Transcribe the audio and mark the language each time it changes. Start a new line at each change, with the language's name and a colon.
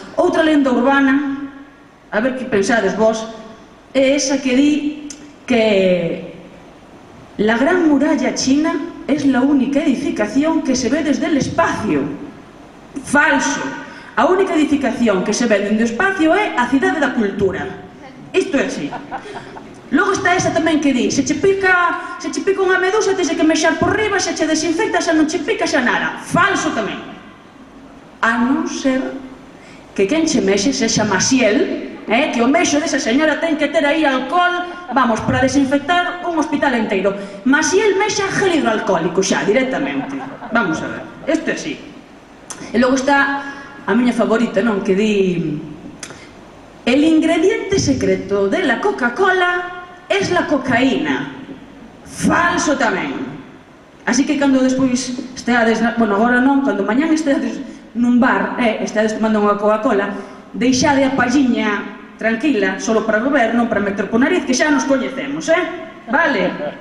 Galician: Outra lenda urbana, a ver que pensades vos, é esa que di que
Spanish: la Gran Muralla China es la única edificación que se ve desde el espacio.
Galician: Falso. A única edificación que se ve desde o espacio é a Cidade da Cultura. Isto é así. Logo está esa tamén que di, se che pica unha medusa, tens que mexar por riba, se che desinfecta, se non che pica, xa nada. Falso tamén. A non ser que quen che mexe sexa Maciel, que o mexo desa señora ten que ter aí alcohol, vamos, para desinfectar un hospital inteiro. Maciel mexa gel hidroalcohólico xa, directamente. Vamos a ver, isto é así. E logo está a miña favorita, non, que di:
Spanish: el ingrediente secreto de la Coca-Cola es la cocaína.
Galician: Falso tamén. Así que cando despois esteades, bueno, agora non, cando mañán esteades nun bar, esteades tomando unha Coca-Cola, deixade a palliña tranquila, solo para beber, non para meter por nariz, que xa nos coñecemos, vale?